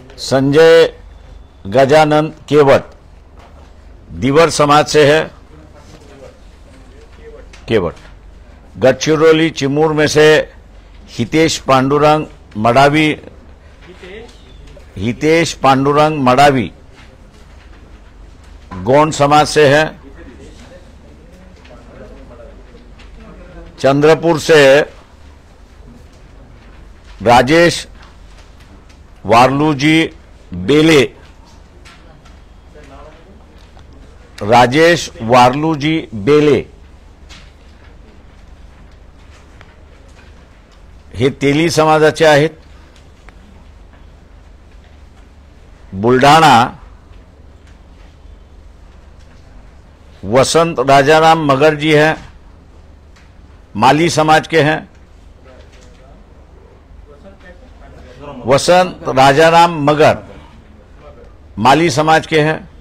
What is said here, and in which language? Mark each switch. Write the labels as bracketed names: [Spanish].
[Hindi] संजय गजानन केवट दीवर समाज से है, केवट। गढ़चिरौली चिमूर में से हितेश पांडुरंग मडावी गौंड समाज से है। [Marathi] चंद्रपुर से राजेश वार्लूजी बेले हे तेली समाजाचे आहेत। [Hindi] बुलढाणा वसंत राजाराम मगर जी हैं, माली समाज के हैं। वसंत राजाराम मगर माली समाज के हैं।